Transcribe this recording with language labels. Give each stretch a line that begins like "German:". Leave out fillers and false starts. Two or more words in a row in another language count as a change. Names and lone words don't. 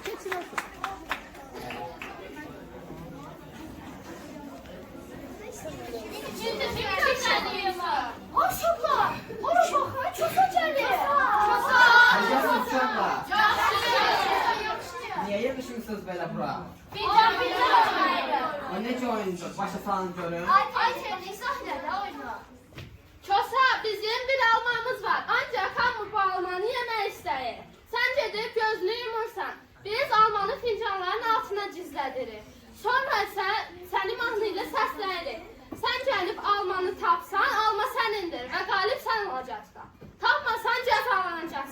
Turkish: Maşallah. Ona bakın çok acayip.
Azerbaijani: Necəsiniz uşaqlar? Niyə yığışmısınız belə bura? O necə oyundur? Başa salın görün.
Turkish: Ay kendi sahnede oyna.
Azerbaijani: Kosa, bizim bir almamız var. Ancak hamı bu almanı yemək istəyir. Sən gedib gözünü yumursan. Biz almanı fincanların altına gizlədirik. Sonra səni mahnı ilə səsləyirik. Sən gəlib almanı tapsan, alma sənindir və qalib sən olacaqsan. Tapmasan cəzalanacaqsan.